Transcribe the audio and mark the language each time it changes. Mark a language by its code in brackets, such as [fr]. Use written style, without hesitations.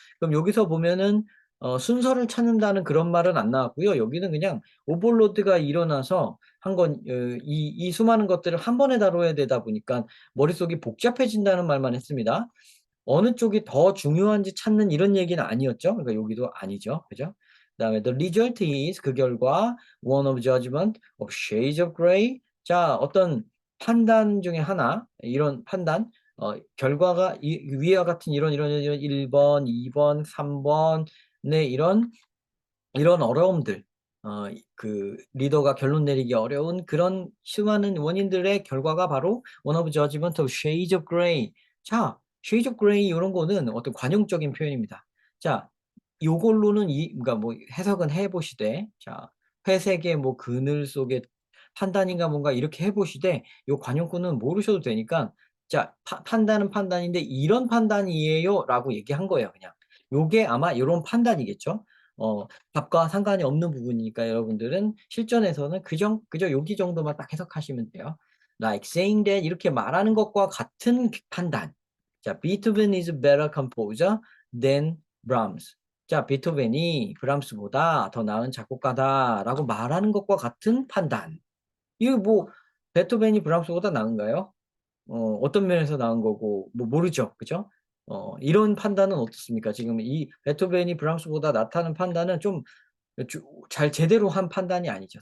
[ko] 그럼 여기서 보면은, 순서를 찾는다는 그런 말은 안 나왔고요. 여기는 그냥 오버로드가 일어나서 이 수많은 것들을 한 번에 다뤄야 되다 보니까 머릿속이 복잡해진다는 말만 했습니다. 어느 쪽이 더 중요한지 찾는 이런 얘기는 아니었죠. 그러니까 여기도 아니죠. 그죠? [en] 그다음에 the result is [ko] 그 결과 [en] one of judgment of shades of gray. [ko] 자, 어떤 판단 중에 하나 이런 판단 결과가 위와 같은 이런 1번, 2번, 3번의 이런 이런 어려움들, 그 리더가 결론 내리기 어려운 그런 수많은 원인들의 결과가 바로 [en] one of judgment of shades of gray. [ko] 자, shades of gray 이런 거는 어떤 관용적인 표현입니다. 자, 요걸로는 그러니까 뭐 해석은 해 보시되, 자, 회색의 뭐 그늘 속의 판단인가 뭔가 이렇게 해 보시되, 요 관용구는 모르셔도 되니까, 자, 판단은 판단인데 이런 판단이에요라고 얘기한 거예요, 그냥. 요게 아마 요런 판단이겠죠. 답과 상관이 없는 부분이니까 여러분들은 실전에서는 그저 여기 정도만 딱 해석하시면 돼요. [en] Like saying that [ko] 이렇게 말하는 것과 같은 판단. [en] 자, Beethoven is a better composer than Brahms. [ko] 자, 베토벤이 브람스보다 더 나은 작곡가다라고 말하는 것과 같은 판단. 이거 뭐 베토벤이 브람스보다 나은가요? 어떤 면에서 나은 거고 뭐 모르죠. 그죠? 이런 판단은 어떻습니까? 지금 이 베토벤이 브람스보다 낫다는 판단은 좀 잘 제대로 한 판단이 아니죠.